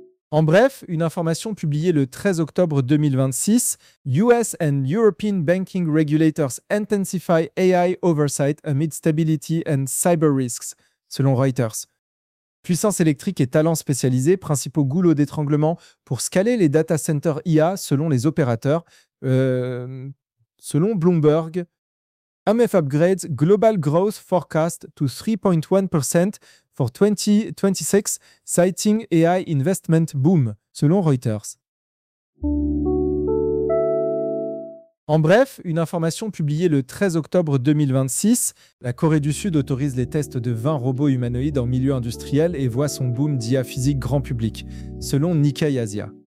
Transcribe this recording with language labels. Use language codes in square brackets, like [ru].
[fr] En bref, une information publiée le 13 octobre 2026, [en] US and European banking regulators intensify AI oversight amid stability and cyber risks, selon Reuters. [fr] Puissance électrique et talents spécialisés, principaux goulots d'étranglement pour scaler les data centers IA selon les opérateurs, selon Bloomberg. [en] AMF upgrades global growth forecast to 3.1% for 2026, citing AI investment boom, selon Reuters. [fr] En bref, une information publiée le 13 octobre 2026, la Corée du Sud autorise les tests de 20 robots humanoïdes en milieu industriel et voit son boom d'IA physique grand public, selon Nikkei Asia.